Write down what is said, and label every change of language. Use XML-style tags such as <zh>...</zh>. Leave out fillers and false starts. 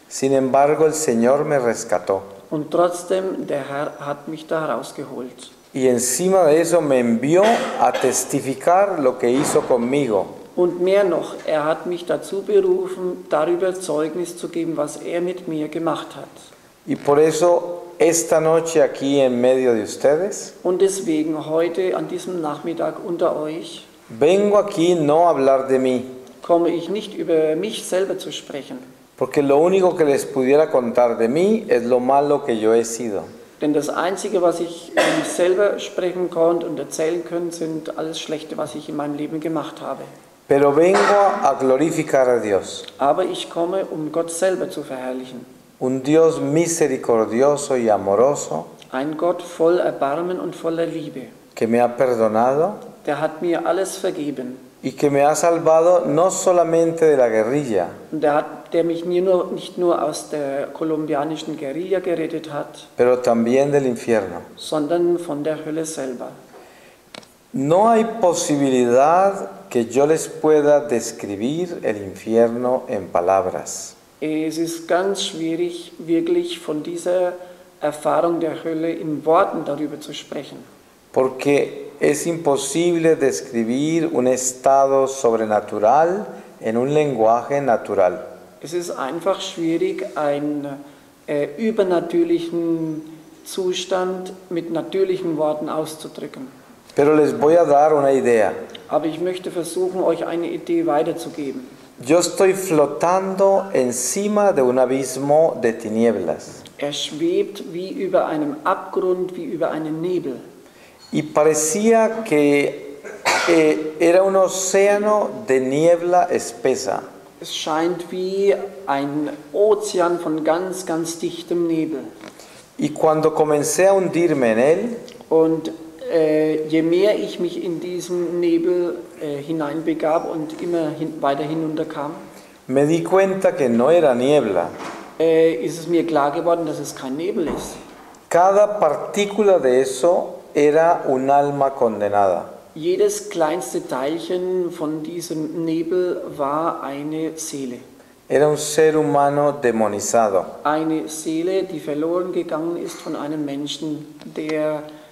<es>Sin embargo, el Señor me rescató.</es> <de>Und trotzdem, der Herr hat mich da herausgeholt.</de> <es>Y encima de eso me envió a testificar lo que hizo conmigo.</es> <de>Und mehr noch, er hat mich dazu berufen, darüber Zeugnis zu geben, was er mit mir gemacht hat.</de> <es>Y por eso, esta noche aquí en medio de ustedes,</es> <de>Und deswegen heute an diesem Nachmittag unter euch</de> <es>vengo aquí no a hablar de mí,</es> <de>komme ich nicht über mich selber zu sprechen.</de> <es>porque lo único que les pudiera contar de mí es lo malo que yo he sido.</es> <de>Denn das Einzige, was ich über mich selber sprechen konnte und erzählen können, sind alles Schlechte, was ich in meinem Leben gemacht habe.</de> <es>Pero vengo a glorificar a Dios,</es> <de>Aber ich komme, um Gott selber zu verherrlichen.</de> <es>un Dios misericordioso y amoroso</es> <de>Ein Gott voll Erbarmen und voller Liebe.</de> <es>que me ha perdonado</es> <de>Der hat mir alles vergeben.</de> <es>y que me ha salvado no solamente de la guerrilla,</es> <de>Und der mich nicht nur aus der kolumbianischen Guerilla gerettet hat,</de> <es>pero también del infierno.</es> <de>sondern von der Hölle selber.</de> <es>No hay posibilidad que yo les pueda describir el infierno en palabras.</es> <de>Es ist ganz schwierig, wirklich von dieser Erfahrung der Hölle in Worten darüber zu sprechen.</de> <es>Porque es imposible describir un estado sobrenatural en un lenguaje natural.</es> <de>Es ist einfach schwierig, einen übernatürlichen Zustand mit natürlichen Worten auszudrücken.</de> <es>Pero les voy a dar una idea.</es> <de>Aber ich möchte versuchen, euch eine Idee weiterzugeben.</de> <es>Yo estoy flotando encima de un abismo de tinieblas</es> <de>Er schwebt wie über einem Abgrund, wie über einem Nebel.</de> <es>y parecía que era un océano de niebla espesa.</es> <de>Es scheint wie ein Ozean von ganz, ganz dichtem Nebel.</de> <es>Y cuando comencé a hundirme en él,</es> <de>Und je mehr ich mich in diesen Nebel hineinbegab und immer weiter hinunterkam,</de> <es>me di cuenta que no era niebla.</es> <de>ist es mir klar geworden, dass es kein Nebel ist.</de> <es>Cada partícula de eso era un alma condenada.</es> <de>Jedes kleinste Teilchen von diesem Nebel war eine Seele.</de> <es>Era un ser humano demonizado.</es> <de>Eine Seele, die verloren gegangen ist von einem Menschen, der</de>